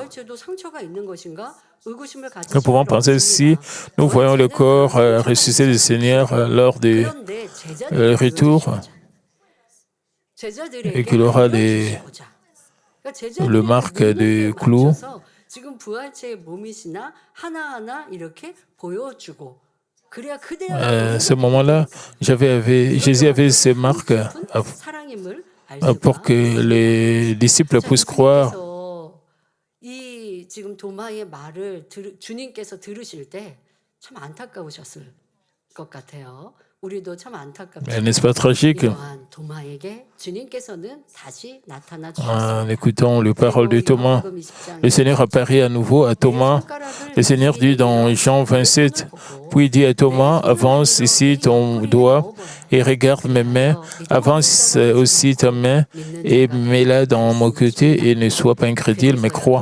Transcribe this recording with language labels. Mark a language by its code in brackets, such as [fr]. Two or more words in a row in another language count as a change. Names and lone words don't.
[fr] Nous pouvons penser si nous voyons le corps ressuscité du Seigneur lors du retour et qu'il aura le marque de clous. À ce moment-là, Jésus avait ces marques pour que les disciples puissent croire. [ko] 이 지금 도마의 말을 주님께서 들으실 때 참 안타까우셨을 것 같아요. 우리도 참 안타깝죠. [fr] N'est-ce pas tragique? [ko] 도마에게 주님께서는 다시 나타나 [fr] En écoutant les paroles de Thomas, le Seigneur apparaît à nouveau à Thomas. Le Seigneur dit dans Jean 27, puis il dit à Thomas, avance ici ton doigt et regarde mes mains, avance aussi ta main et mets-la dans mon côté et ne sois pas incrédule, mais crois.